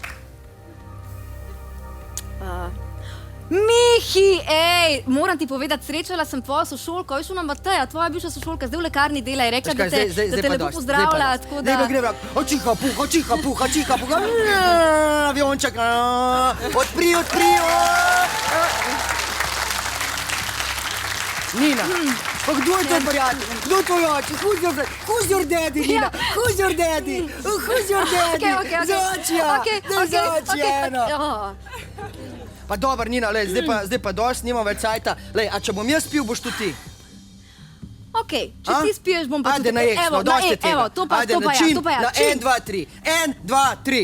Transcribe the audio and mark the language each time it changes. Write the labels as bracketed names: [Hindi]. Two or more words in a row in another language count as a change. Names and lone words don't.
[Slovenian] Mihi, moram ti povedati, srečala sem tvojo sošolko, veš ona Mateja, tvoja bivša sošolka, zdaj v lekarni dela, je rekla, da te lepo pozdravlja, tako da... Gremo, očiha puh, avionček, odpri. Nina, pa kdo je to prijatelj? Kdo je tvoj oče? [English] Who's your daddy, Nina? Who's your daddy? [Slovenian] Zoči, eno. Pa dober, Nina, zdaj pa dost, nimam več cajta. A če bom jaz pil, boš tudi ti. Okej, če ti spiješ, bom pa tudi... Ajde, na eksno, dosti je tega. To pa ja, Čin. Na 1, 2, 3.